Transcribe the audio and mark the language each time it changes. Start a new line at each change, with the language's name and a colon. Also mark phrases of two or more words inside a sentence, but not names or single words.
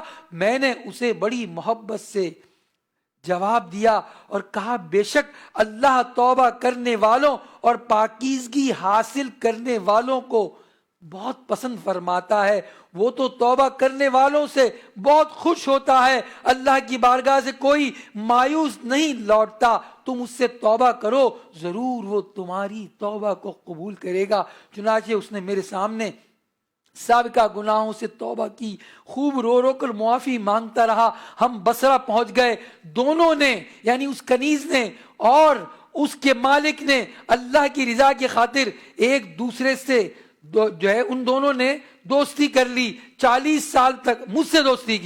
Urdu: میں نے اسے بڑی محبت سے جواب دیا اور کہا بے شک اللہ توبہ کرنے والوں اور پاکیزگی حاصل کرنے والوں کو بہت پسند فرماتا ہے، وہ تو توبہ کرنے والوں سے بہت خوش ہوتا ہے، اللہ کی بارگاہ سے کوئی مایوس نہیں لوٹتا۔ تم اس سے توبہ کرو، ضرور وہ تمہاری توبہ کو قبول کرے گا۔ چنانچہ اس نے میرے سامنے سابقہ گناہوں سے توبہ کی، خوب رو رو کر معافی مانگتا رہا۔ ہم بصرہ پہنچ گئے، دونوں نے یعنی اس کنیز نے اور اس کے مالک نے اللہ کی رضا کی خاطر ایک دوسرے سے جو ہے ان دونوں نے دوستی کر لی، 40 سال تک مجھ سے دوستی کی۔